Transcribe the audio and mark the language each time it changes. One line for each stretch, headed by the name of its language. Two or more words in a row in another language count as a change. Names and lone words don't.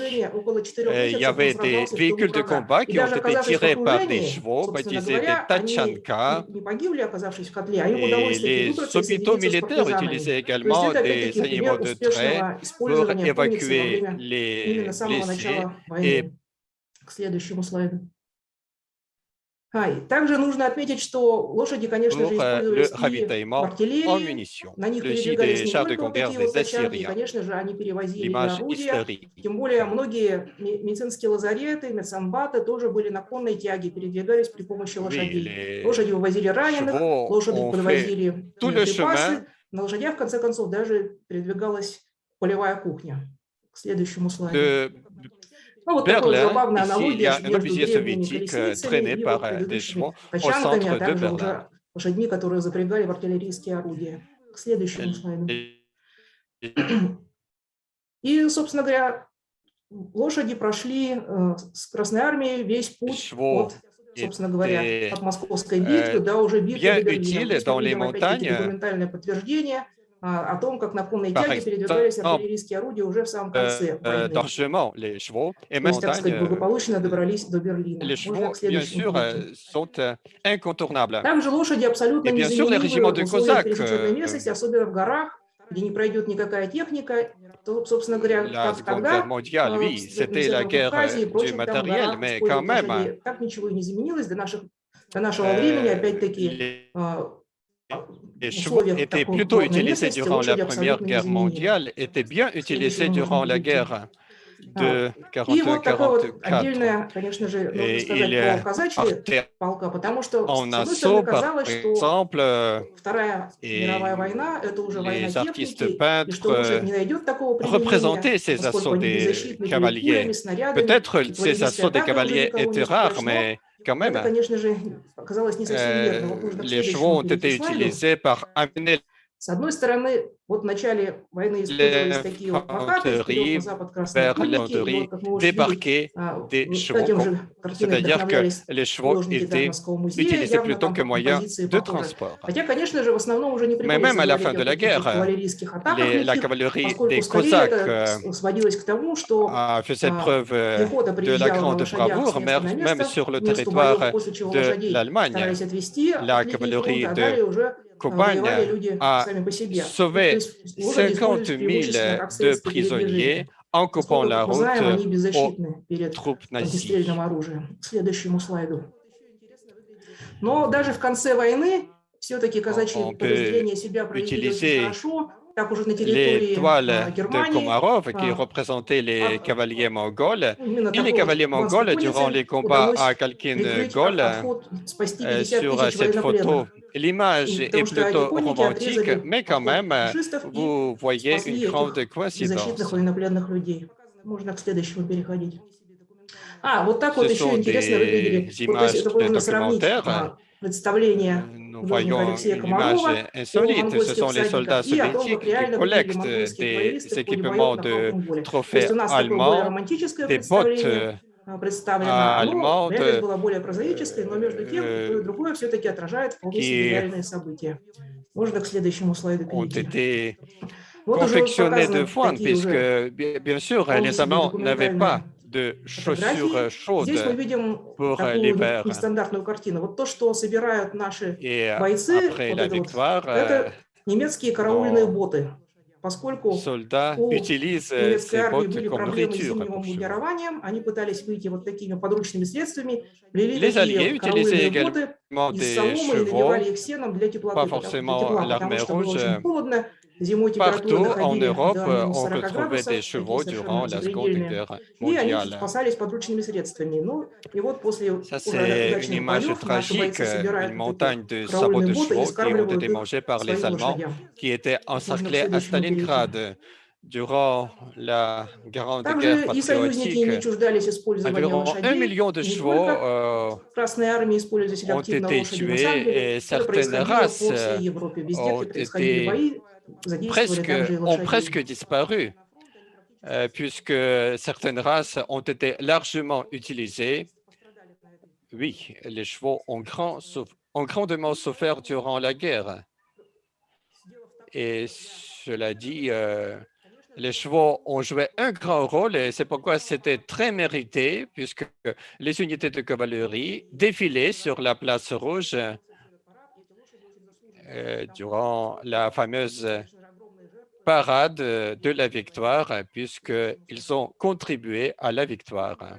French: Il y avait des véhicules de combat qui ont été tirés par des chevaux, baptisés des Tachanka. Et les hôpitaux militaires utilisaient également des animaux de trait pour évacuer les blessés et
Russian: Также нужно отметить, что лошади, конечно же, использовались и в артиллерии. На них передвигались не только вот такие вот тачанки, конечно же, они перевозили и орудия. Тем более многие медицинские лазареты, медсанбаты тоже были на конной тяге, передвигались при помощи лошадей. Лошади вывозили раненых, лошади подвозили припасы. На лошадях, в конце концов, даже передвигалась полевая кухня. К следующему слайду.
French: Berlin, ici, il y a un officier soviétique traîné par des chevaux au centre de Berlin.
Russian: Лошадьми, которые запрягали в артиллерийские орудия. К следующему слайду. И, собственно говоря, лошади прошли с Красной Армией весь путь от, собственно говоря, от Московской битвы до уже битвы до Берлина.
French: Dans les montagnes.
Russian: Документальное подтверждение о том, как на конной тяге передвигались артиллерийские орудия уже в самом конце войны.
French: Les chevaux, et même
Russian: так сказать, благополучно добрались до Берлина.
French: Les chevaux, bien sûr, sont incontournables.
Russian: Также лошади абсолютно незаменимы в условиях пересеченной местности, особенно в горах, где не пройдет никакая техника. То, собственно говоря, как тогда,
French: oui, c'était la guerre du matériel, mais quand même,
Russian: так ничего и не изменилось до нашего времени, опять-таки,
French: les chevaux étaient plutôt utilisés durant la Première Guerre mondiale, étaient bien utilisés durant la guerre de
Russian: И вот такое вот
French: 41-44.
Russian: отдельное, конечно же, нужно
French: Et
Russian: сказать
French: il
Russian: про казачьи
French: partait
Russian: полка, потому что,
French: en
Russian: с одной стороны,
French: assaut, par
Russian: казалось, что
French: exemple,
Russian: Вторая мировая
French: et
Russian: война – это уже война
French: les artistes
Russian: техники, и что уже
French: peintres
Russian: не найдет такого применения,
French: représentaient ces
Russian: поскольку
French: assauts
Russian: они
French: des
Russian: беззащитны перед пулями,
French: cavaliers.
Russian: снарядами,
French: Peut-être
Russian: и
French: ces
Russian: кавалерийская
French: assauts des
Russian: атака уже
French: cavaliers
Russian: никого не
French: étaient rares,
Russian: страшно.
French: mais quand même,
Russian: Это, конечно же, оказалось не совсем верно. Вот нужно к
French: les chevaux
Russian: следующему
French: ont été
Russian: перейти слайду.
French: utilisés par amener
Russian: С одной стороны, вот в начале войны использовались такие вот плакаты «Вперед на
French: l'infanterie
Russian: запад красные
French: vers
Russian: конники», и
French: l'infanterie,
Russian: вот, как мы уже видели,
French: débarquer des chevaux.
Russian: этим же картиной
French: C'est-à-dire que
Russian: вдохновлялись
French: les chevaux
Russian: художники
French: étaient
Russian: Гарднерского музея,
French: utilisés
Russian: явно
French: plutôt
Russian: там
French: que moyen
Russian: композиции
French: de
Russian: похожи.
French: transport.
Russian: Хотя, конечно же, в основном уже не
French: Mais
Russian: приходится
French: même à la
Russian: говорить
French: fin de
Russian: о
French: la
Russian: каких-то
French: guerre,
Russian: кавалерийских атаках
French: la
Russian: лихих,
French: cavalerie
Russian: поскольку
French: des
Russian: скорее
French: Cosaques
Russian: это сводилось к тому, что
French: faisait preuve
Russian: пехота
French: de la
Russian: приезжала на
French: grande
Russian: лошадях с
French: bravoure,
Russian: места на
French: même
Russian: место
French: sur le
Russian: к месту боев,
French: territoire
Russian: после чего
French: de
Russian: лошадей
French: l'Allemagne.
Russian: старались отвести
French: La
Russian: от линии фронта,
French: cavalerie
Russian: а
French: de
Russian: далее уже воевали
French: Copagne
Russian: люди
French: a
Russian: сами по себе. То
French: sauvé
Russian: есть лошади
French: 50
Russian: использовались преимущественно
French: 000
Russian: как
French: de
Russian: средство
French: prisonniers
Russian: передвижения,
French: en coupant
Russian: поскольку,
French: la
Russian: как мы
French: route
Russian: знаем, они
French: aux
Russian: беззащитны перед
French: troupes
Russian: огнестрельным
French: nazies.
Russian: оружием. К следующему слайду. Но даже в конце войны все-таки казачьи
French: On peut
Russian: подразделения себя проявили очень
French: utiliser
Russian: хорошо. Так уже на
French: les
Russian: территории
French: toiles de
Russian: Германии
French: Komarov qui représentaient les cavaliers mongols
Russian: именно
French: et les
Russian: такой вот
French: cavaliers
Russian: кубанской
French: mongols durant
Russian: коннице
French: les combats
Russian: удалось
French: à
Russian: прикрыть
French: Khalkhin-Gol.
Russian: отход, спасти 50
French: Sur
Russian: тысяч
French: cette
Russian: военнопленных.
French: photo, l'image est
Russian: Потому что эти
French: plutôt
Russian: конники
French: romantique,
Russian: отрезали
French: mais quand
Russian: отход
French: même,
Russian: фашистов и
French: vous voyez une
Russian: спасли
French: grande
Russian: этих беззащитных
French: coïncidence.
Russian: военнопленных людей. Можно к следующему переходить. Вот так
French: Ce
Russian: вот еще
French: sont
Russian: интересно выглядели.
French: des
Russian: Вот, то есть
French: images
Russian: это можно сравнить
French: documentaires.
Russian: представление
French: Nous
Russian: художника
French: voyons
Russian: Алексея
French: une image
Russian: Комарова о
French: insolite. Ce
Russian: монгольских
French: sont les soldats
Russian: всадниках и о том, как
French: soviétiques qui
Russian: реально выглядели
French: collectent
Russian: монгольские
French: des
Russian: кавалеристы в ходе боев
French: équipements
Russian: на
French: de
Russian: Халкин Поле. То есть
French: trophées
Russian: у нас такое более
French: allemands,
Russian: романтическое
French: des bottes
Russian: представление представлено, реальность
French: allemandes
Russian: была более прозаической, но между тем и то, и другое все-таки отражает вполне себе
French: qui
Russian: реальные события. Можно к следующему слайду
French: ont
Russian: перейти.
French: été
Russian: Вот уже
French: confectionnés de
Russian: показаны
French: foin,
Russian: такие
French: puisque
Russian: уже
French: bien sûr,
Russian: вполне
French: les
Russian: себе
French: Allemands n'avaient pas
Russian: документальные
French: de
Russian: фотографии.
French: chaussures
Russian: Здесь мы
French: chaudes
Russian: видим
French: pour
Russian: такую
French: l'hiver.
Russian: нестандартную картину. Вот то, что собирают наши
French: Et
Russian: бойцы,
French: après
Russian: вот
French: la
Russian: это вот,
French: victoire,
Russian: это немецкие караульные
French: nos
Russian: боты. Поскольку
French: soldats
Russian: у
French: utilisent
Russian: немецкой
French: ces
Russian: армии
French: bottes
Russian: были
French: comme
Russian: проблемы с
French: nourriture
Russian: зимним
French: pour chevaux.
Russian: обмундированием, они пытались выйти вот такими подручными средствами, плели
French: Les Alliés
Russian: такие
French: utilisaient
Russian: караульные боты
French: également
Russian: из
French: des
Russian: соломы и наливали
French: chevaux,
Russian: их сеном для
French: pas
Russian: теплоты, для
French: forcément
Russian: тепла, потому
French: l'armée
Russian: что было
French: rouge.
Russian: очень холодно. Зимой температуры
French: Partout en
Russian: доходили
French: Europe,
Russian: до минус
French: on
Russian: 40
French: retrouvait
Russian: градусов,
French: des
Russian: такие
French: chevaux durant
Russian: совершенно
French: la Seconde
Russian: запредельные.
French: Guerre
Russian: И они
French: mondiale.
Russian: спасались подручными средствами. Ну, и вот после
French: Ça,
Russian: уже
French: c'est une
Russian: удачных
French: image
Russian: боев наши
French: tragique,
Russian: бойцы собирают
French: une
Russian: вот эти
French: montagne de sabots
Russian: караульные
French: de
Russian: боты и
French: chevaux qui ont
Russian: скармливают
French: été
Russian: их
French: mangés par les
Russian: своим
French: Allemands
Russian: лошадям.
French: qui étaient
Russian: Можно к
French: encerclés à
Russian: следующему перейти.
French: Stalingrad durant la Grande Guerre
Russian: Также и союзники
French: patriotique.
Russian: не чуждались использования
French: Environ 1
Russian: лошадей.
French: million de
Russian: И не
French: chevaux
Russian: только в Красной армии использовали
French: ont
Russian: активно
French: été
Russian: лошади. На самом
French: tués
Russian: деле
French: et
Russian: это
French: certaines
Russian: происходило
French: races
Russian: по всей Европе. Везде,
French: ont
Russian: где происходили бои, задействовали также и
French: ont presque
Russian: лошадей.
French: disparu, puisque certaines races ont été largement utilisées. Oui, les chevaux ont grandement souffert durant la guerre. Et cela dit, les chevaux ont joué un grand rôle et c'est pourquoi c'était très mérité, puisque les unités de cavalerie défilaient sur la place rouge durant la fameuse parade de la victoire, puisqu'ils ont contribué à la victoire.